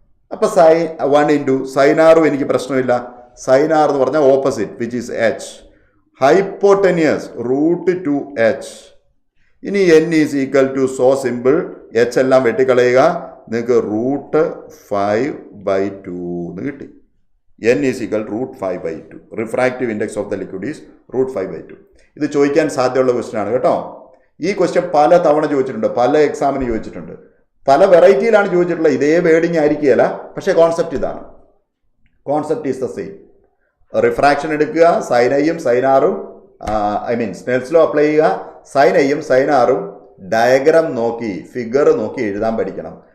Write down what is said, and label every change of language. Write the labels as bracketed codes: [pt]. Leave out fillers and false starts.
[ml] അപ്പം sign 1 into sine ആറും എനിക്ക് പ്രശ്നമില്ല. സൈൻ R എന്ന് പറഞ്ഞാൽ opposite which is H. ഹൈപ്പോട്ടനിയസ് √2h. ഇനി N is equal to so simple. H എല്ലാം വെട്ടിക്കളയുക. നിങ്ങൾക്ക് √5/2 എന്ന് കിട്ടി. [en] n is equal to √5/2. Refractive index of the liquid is √5/2. [ml] ഇത് ചോദിക്കാൻ സാധ്യതയുള്ള ക്വസ്റ്റ്യൻ ആണ് കേട്ടോ. ഈ ക്വസ്റ്റ്യൻ പല തവണ ചോദിച്ചിട്ടുണ്ട്, പല എക്സാമിന് ചോദിച്ചിട്ടുണ്ട്, പല വെറൈറ്റിയിലാണ് ചോദിച്ചിട്ടുള്ളത്. ഇതേ വേർഡിങ് ആയിരിക്കുകയല്ല, പക്ഷേ കോൺസെപ്റ്റ് ഇതാണ്. [en] Concept is the same. [ml] Refraction എടുക്കുക, സൈൻ ഐയും സൈൻ ആറും സ്നെൽസ് ലോ അപ്ലൈ ചെയ്യുക, സൈൻ ഐയും സൈൻ ആറും ഡയഗ്രാം നോക്കി ഫിഗർ നോക്കി എഴുതാൻ പഠിക്കണം.